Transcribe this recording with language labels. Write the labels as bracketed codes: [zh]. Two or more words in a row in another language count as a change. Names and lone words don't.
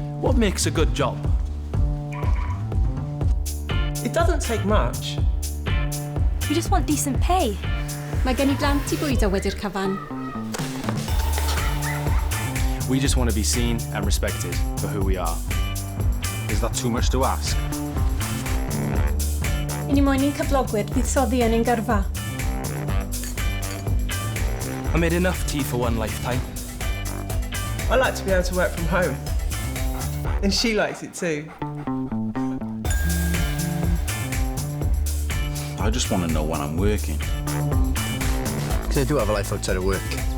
[en] What makes a good job? It doesn't take much. We just want decent pay. [cy] Mae gen I blant I bwydo wedi'r cyfan. [en] We just want to be seen and respected for who we are. Is that too much to ask? [cy] I ni moyn i'n cyflogwyr buddsoddi yn ein gyrfa. [en] I made enough tea for one lifetime. I like to be able to work from home. And she likes it too. I just want to know when I'm working. Because I do have a life outside of work.